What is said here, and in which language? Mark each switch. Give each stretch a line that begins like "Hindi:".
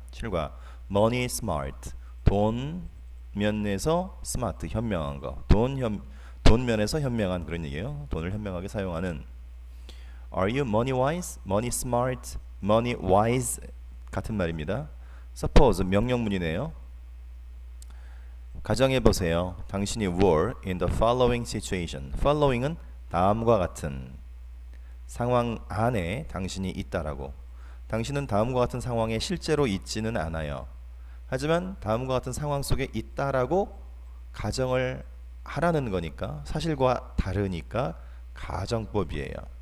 Korean: 7과
English: Money Smart
Korean: 돈 면에서 스마트 현명한 거 돈 면에서 현명한 그런 얘기예요. 돈을 현명하게 사용하는
English: Are you money wise? Money smart? Money wise
Korean: 같은 말입니다.
English: Suppose
Korean: 명령문이네요. 가정해 보세요. 당신이
English: were in the following situation.
Korean: following은 다음과 같은 상황 안에 당신이 있다라고. 당신은 다음과 같은 상황에 실제로 있지는 않아요. 하지만 다음과 같은 상황 속에 있다라고 가정을 하라는 거니까 사실과 다르니까 가정법이에요.